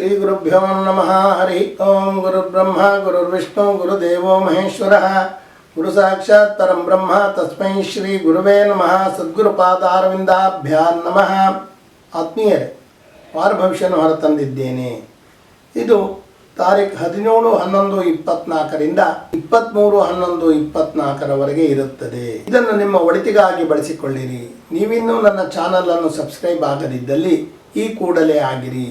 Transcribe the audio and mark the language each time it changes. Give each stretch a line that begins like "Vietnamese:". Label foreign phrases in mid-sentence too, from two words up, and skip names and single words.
Sanskrit: ಶ್ರೀ ಗುರುಭ್ಯೋ ನಮಃ. ಹರಿ ಓಂ. ಗುರುರ್ಬ್ರಹ್ಮ ಗುರುರ್ವಿಷ್ಣು ಗುರುದೇವೋ ಮಹೇಶ್ವರಃ. ಗುರು ಸಾಕ್ಷಾತ್ ಪರಂ ಬ್ರಹ್ಮ ತಸ್ಮೈ ಶ್ರೀ ಗುರುವೇ ನಮಃ. ಸದ್ಗುರುಪಾದಾರವಿಂದಾಭ್ಯಾಂ ನಮಃ.
Kannada: ಆತ್ಮೀಯರೇ, ವಾರ ಭವಿಷ್ಯವನ್ನು ಹೊರತಂದಿದ್ದೇನೆ. ಇದು ತಾರೀಖು 17/11/24ರಿಂದ 23/11/24ರವರೆಗೆ ಇರುತ್ತದೆ. ಇದನ್ನು ನಿಮ್ಮ ಒಳಿತಿಗಾಗಿ ಬಳಸಿಕೊಳ್ಳಿರಿ. ನೀವಿನ್ನೂ ನನ್ನ ಚಾನಲ್ ಅನ್ನು ಸಬ್ಸ್ಕ್ರೈಬ್ ಆಗದಿದ್ದಲ್ಲಿ ಈ ಕೂಡಲೇ ಆಗಿರಿ.